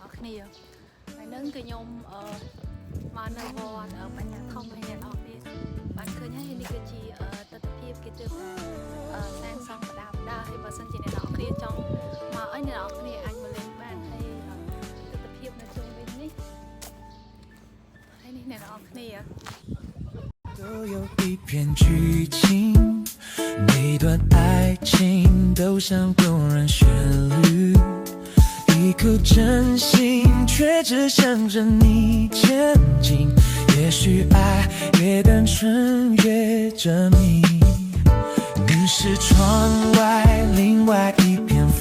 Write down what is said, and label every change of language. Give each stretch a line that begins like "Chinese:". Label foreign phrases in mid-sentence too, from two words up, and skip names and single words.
Khmer: គ្នាហើយនឹងគឺខ្ញុំមកនៅវត្តបញ្ញាធំឲ្យអ្នកនរគ្នាបានឃើញហើយនេះគឺជាទស្សនវិជ្ជាគេទើបសាងសង់បដាហើយបើសិនជាអ្នកនរគ្នាចង់មកឲ្យអ្នកនរគ្នាអាចមកលេងបានហើយទស្សនវិជ្ជានៅជុំវិញនេះហើយនេះអ្នកនរគ្នា
Chinese: 都有一片剧情，每段爱情都像动人旋律，一颗真心却只向着你前进。也许爱越单纯越缜密，你是窗外另外一片